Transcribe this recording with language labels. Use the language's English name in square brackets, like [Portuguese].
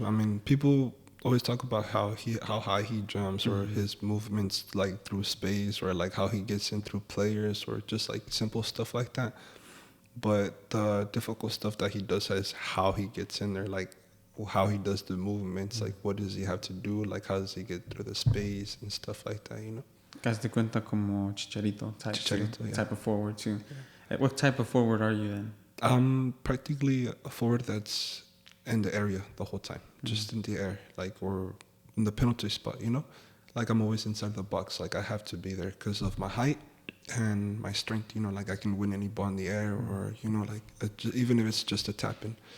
[English] I mean, people always talk about how high he jumps, or his movements like through space, or like how he gets in through players, or just like simple stuff like that. But the difficult stuff that he does is how he gets in there, like how he does the movements, like what does he have to do, like how does he get through the space and stuff like that, you know? [Spanish] Haz de cuenta como Chicharito [English] Yeah. type of forward too. What type of forward are you then? I'm practically a forward that's in the area the whole time, just in the air, like, or in the penalty spot, you know? Like I'm always inside the box, like I have to be there because of my height and my strength, you know, like I can win any ball in the air, or, you know, like even if it's just a tap in.